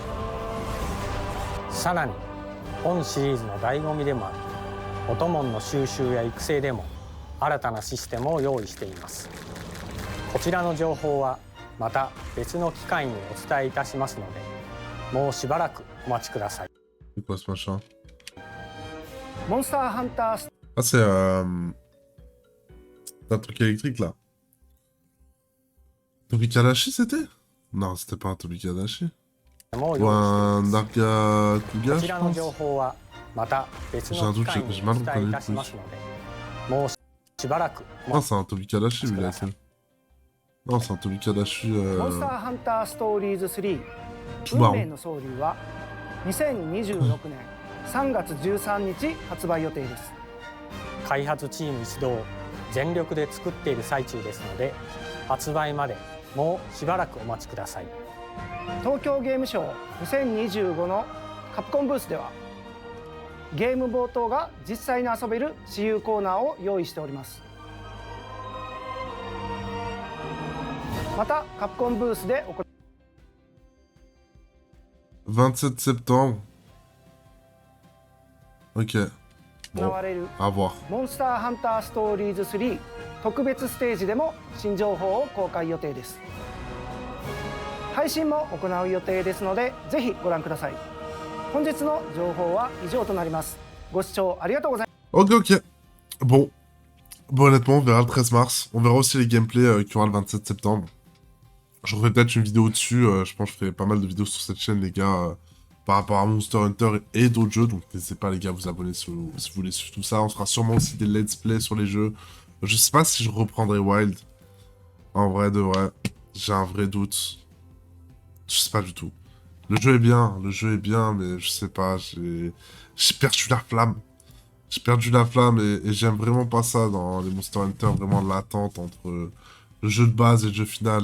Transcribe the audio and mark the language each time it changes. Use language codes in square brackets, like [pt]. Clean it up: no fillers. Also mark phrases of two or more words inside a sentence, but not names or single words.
[ja] さらに本シリーズの醍醐味でもあるオトモンの収集や育成でも新たなシステムを用意しています。こちらの情報はまた別の機会にお伝えいたしますので、もうしばらくお待ちください。 [fr] C'est quoi ce machin? [ja] モンスターハンター [fr] Ah, c'est un truc électrique là. Tobikadashi c'était? Non, c'était pas un Tobikadashi. [ja] もう [fr] Ou [ja] 用意してい [fr] un [ja] ます。 [fr] Darga [ja] こ [fr] Kuga, [ja] ち [fr] je [ja] らの [fr] pense. [ja] 情報はまた別の機会にお伝えいたしますので、もうしばらくお [fr] Non, [ja] 待ち [fr] c'est un Tobikadashi, lui, il a Parce que fait. Non, c'est un Tobikadashi. [ja] モンスターハンターストーリーズ3 [fr] tout marrant. [ja] 運命の総流は2026年3月13日発売予定です。開発チーム一同全力で作っている最中ですので、発売までもうしばらくお待ちください。東京ゲームショウ2025のカプコンブースではゲーム冒頭が実際に遊べる私有コーナーを用意しております。またカプコンブースで [fr] 27 septembre. Ok. [ja] 行 [fr] Bon, [ja] われる [fr] à voir. [ja] モンスターハンターストーリーズ3特別ステージでも新情報を公開予定です。配信も行う予定ですのでぜひご覧ください。本日の情報は以上となります。ご視聴ありがとうございます。 [fr] Ok, ok. Bon. Bon, honnêtement, on verra le 13 mars. On verra aussi les gameplays qu'il y aura le 27 septembre. Je referai peut-être une vidéo dessus. Je pense que je ferai pas mal de vidéos sur cette chaîne, les gars, par rapport à Monster Hunter et d'autres jeux. Donc n'hésitez pas, les gars, à vous abonner si vous voulez suivre tout ça. On fera sûrement aussi des [en] let's play [fr] sur les jeux. Je sais pas si je reprendrai Wild. En vrai de vrai. J'ai un vrai doute. Je sais pas du tout. Le jeu est bien, mais je sais pas, j'ai perdu la flamme. J'ai perdu la flamme et j'aime vraiment pas ça dans les Monster Hunter, vraiment l'attente entre le jeu de base et le jeu final.